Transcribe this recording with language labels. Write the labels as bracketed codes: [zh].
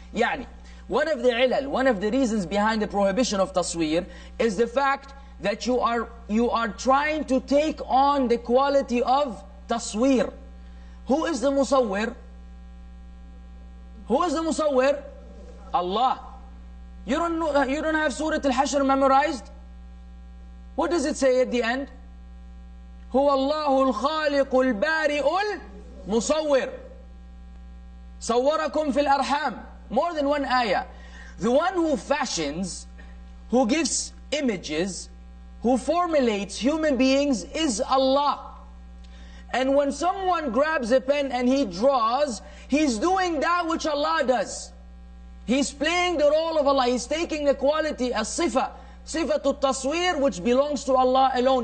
[en] Yani, one of the ilal, one of the reasons behind the prohibition of tasweer is the fact that you are trying to take on the quality of tasweer. Who is the musawwir? Who is the musawwir? Allah. You don't have Surah Al-Hashr memorized? What does it say at the end? [ar] هو الله الخالق البارئ المصور صوركم في الأرحام. [en] More than one ayah. The one who fashions, who gives images, who formulates human beings is Allah. And when someone grabs a pen and he draws, he's doing that which Allah does. He's playing the role of Allah. He's taking the quality, as sifatul tasweer, which belongs to Allah alone.